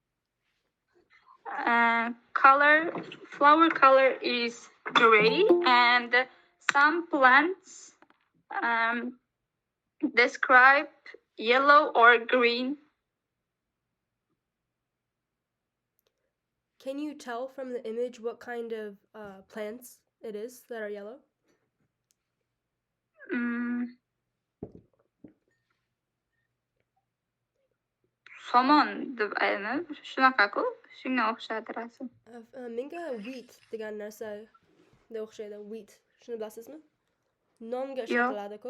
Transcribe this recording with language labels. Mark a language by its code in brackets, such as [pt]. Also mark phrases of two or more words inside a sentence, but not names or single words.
[en] Flower color is gray, and some plants describe yellow or green. Can you tell from the image what kind of plants it is that are yellow? [uz] Somon deb aytadi. Shunaqa-ku, shunga o'xshadi rasm. Menga wheat degan narsa o'xshaydi. Wheat. Shuni bilasizmi? Nonga ishlatiladi-ku.